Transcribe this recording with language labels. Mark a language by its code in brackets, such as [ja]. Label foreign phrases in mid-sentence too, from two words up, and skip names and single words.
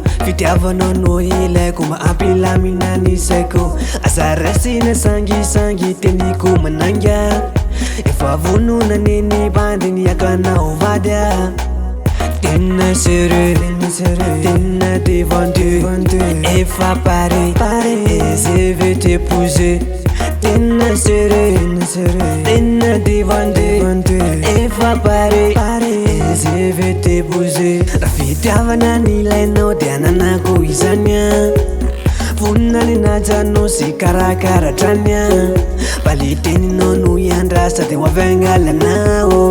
[mg] Fitiavanao no ilaiko mba ampilamina ny saiko. Aza raisina sangisangy teniko mananga. Efa vonona neny bandry niakanao vady a. [fr] Tena sérieux, tena devant Dieu. Efa pare, et je vais t'épouser. Tena sérieux, tena devant Dieu. Efa pare, et je vais t'épouser. [mg] Rafitiavana nilainao dia ananako izany a. Vonina ny najano sy karakaratrany a. Valiteninao no iandra sady hoavangalanao.